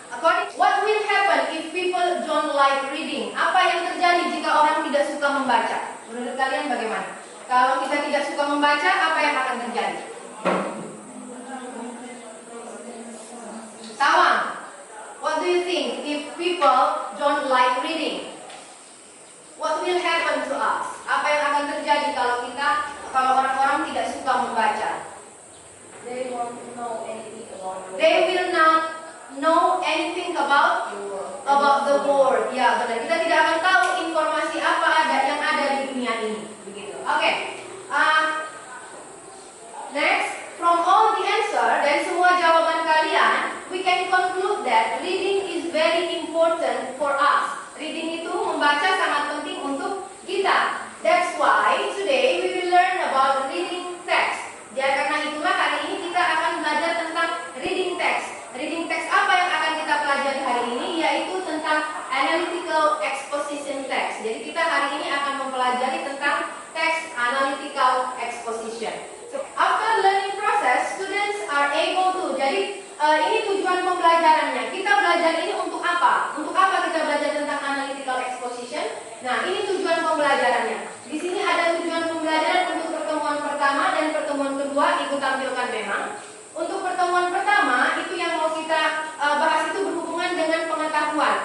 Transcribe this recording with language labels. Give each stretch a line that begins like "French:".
English: What will happen if people don't like reading?
Indonesian: Apa yang terjadi jika orang tidak suka membaca? Menurut kalian bagaimana? Kalau kita tidak suka membaca, apa yang akan terjadi?
English: Tawang, what do you think if people don't like reading? What will happen to us?
Indonesian: Apa yang akan terjadi kalau orang-orang tidak suka membaca?
English: They won't know anything about They will not know anything about the world.
Indonesian: Ya, benar. Kita tidak akan tahu informasi apa yang ada di dunia ini. Begitu. Oke.
English: Next, from all the answer
Indonesian: dari semua jawaban kalian,
English: we can conclude that reading is very important for us.
Indonesian: Reading itu membaca sangat penting untuk kita.
English: That's why today we will learn about reading text.
Indonesian: Ya, karena itulah hari ini kita akan belajar tentang reading text. Reading text apa yang akan kita pelajari hari ini? Yaitu tentang analytical exposition text. Jadi kita hari ini akan mempelajari tentang text analytical exposition.
English: So, after learning process, students are able to.
Indonesian: Jadi ini tujuan pembelajarannya. Kita belajar ini untuk apa? Untuk apa kita belajar tentang analytical exposition? Nah, ini tujuan pembelajarannya. Di sini ada tujuan pembelajaran untuk pertemuan pertama dan pertemuan kedua, Ibu tampilkan memang. Untuk pertemuan pertama, itu yang mau kita bahas itu berhubungan dengan pengetahuan.